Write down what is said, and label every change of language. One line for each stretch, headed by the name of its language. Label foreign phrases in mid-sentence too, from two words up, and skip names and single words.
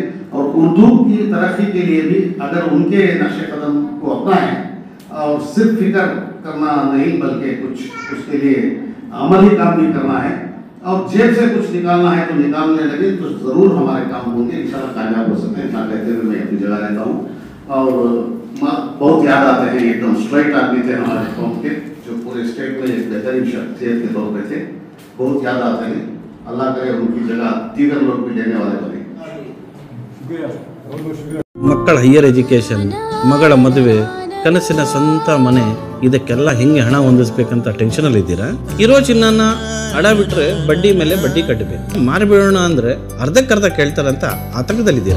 Urdu: اور اردو کی ترقی کے لیے بھی اگر ان کے نقش قدم کو اپنائیں اور صرف فکر کرنا نہیں، بلکہ کچھ اس کے لیے عملی کام بھی کرنا ہے اور جیب سے کچھ نکالنا ہے تو نکالنے لگے، تو ضرور ہمارے کام ہوں گے، انشاءاللہ کامیاب ہو سکتے ہیں. اتنا کہتے ہوئے میں اپنی جگہ رہتا ہوں۔ اور بہت یاد آتے ہیں، ایک دم سٹریٹ آدمی تھے ہمارے قوم کے، جو پورے سٹیٹ میں ایک بہترین شخصیت کے طور پر تھے، بہت یاد آتے ہیں. اللہ کرے ان کی جگہ دیگر لوگ بھی لینے والے بنے.
Kannada: ಮಕ್ಕಳ
English: higher education,
Kannada: ಮಗಳ ಮದುವೆ, ಕನಸಿನ ಸ್ವಂತ ಮನೆ, ಇದಕ್ಕೆಲ್ಲ ಹೆಂಗೆ ಹಣ ಹೊಂದಿಸ್ಬೇಕಂತ ಟೆನ್ಷನಲ್ಲಿ ಇದ್ದೀರಾ? ಇರೋ ಚಿನ್ನನ ಅಡ ಬಿಟ್ರೆ ಬಡ್ಡಿ ಮೇಲೆ ಬಡ್ಡಿ ಕಟ್ಟಬೇಕು, ಮಾರಿಬಿಡೋಣ ಅಂದ್ರೆ ಅರ್ಧಕ್ಕರ್ಧ ಕೇಳ್ತಾರಂತ ಆತಂಕದಲ್ಲಿದ್ದೀರಾ?